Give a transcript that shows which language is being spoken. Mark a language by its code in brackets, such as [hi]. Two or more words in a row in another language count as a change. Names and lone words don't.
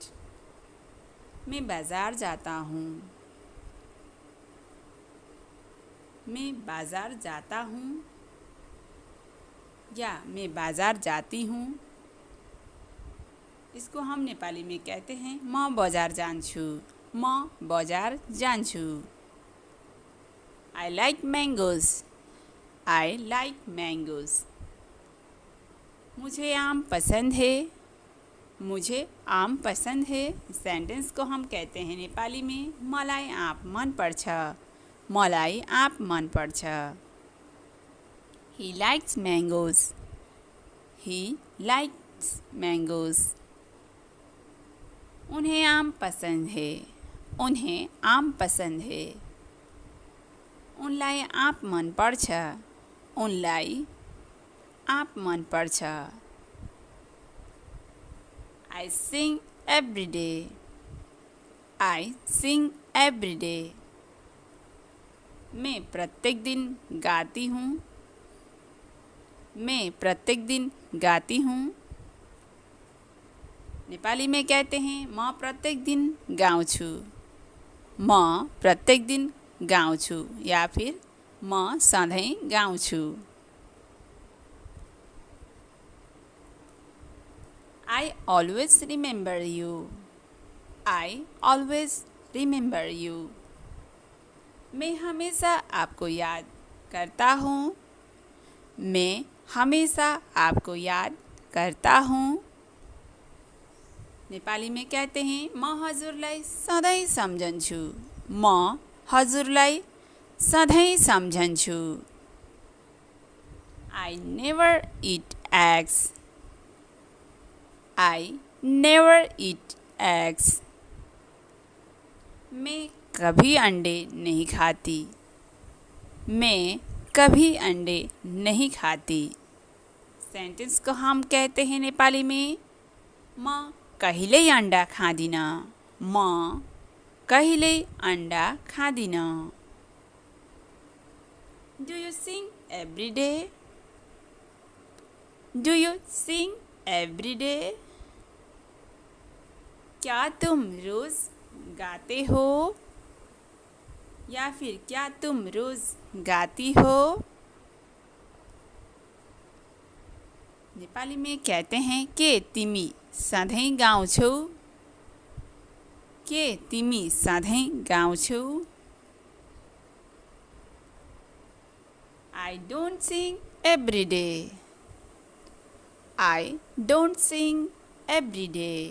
[hi] मैं बाज़ार जाता हूँ। मैं बाज़ार जाता हूँ या मैं बाज़ार जाती हूँ, इसको हम नेपाली में कहते हैं [ne] म बजार जान्छु। म बजार जान्छु। [en] I like mangoes. I like mangoes. [hi] मुझे आम पसंद है। मुझे आम पसंद है। सेंटेंस को हम कहते हैं नेपाली में [ne] मलाई आँप मन पर्छ। मलाई आँप मन पर्छ। [en] He likes mangoes. He likes mangoes. [hi] उन्हें आम पसंद है। उन्हें आम पसंद है। [ne] उनलाई आँप मन पर्छ। उनलाई आँप मन पर्छ। [en] I sing every day. I sing every day. [hi] मैं प्रत्येक दिन गाती हूँ। मैं प्रत्येक दिन गाती हूँ। नेपाली में कहते हैं [ne] म प्रत्येक दिन गाउँछु। म प्रत्येक दिन गाउँछु [hi] या फिर [ne] म सधैँ गाउँछु। [en] I always remember you. I always remember you. [hi] मैं हमेशा आपको याद करता हूँ। मैं हमेशा आपको याद करता हूँ। नेपाली में कहते हैं [ne] म हजुरलाई सधैँ सम्झन्छु। म हजुरलाई सधैँ सम्झन्छु। [en] I never eat eggs. I never eat eggs. [hi] मैं कभी अंडे नहीं खाती। मैं कभी अंडे नहीं खाती। सेंटेंस को हम कहते हैं नेपाली में [ne] म कहिल्यै अंडा खाँदिन। म कहिल्यै अंडा खाँदिन। [en] Do you sing every day? Do you sing every day? [hi] क्या तुम रोज गाते हो या फिर क्या तुम रोज गाती हो? नेपाली में कहते हैं [ne] के तिमी सधैँ गाउँछौ? के तिमी सधैँ गाउँछौ? [en] I don't sing every day. I don't sing every day.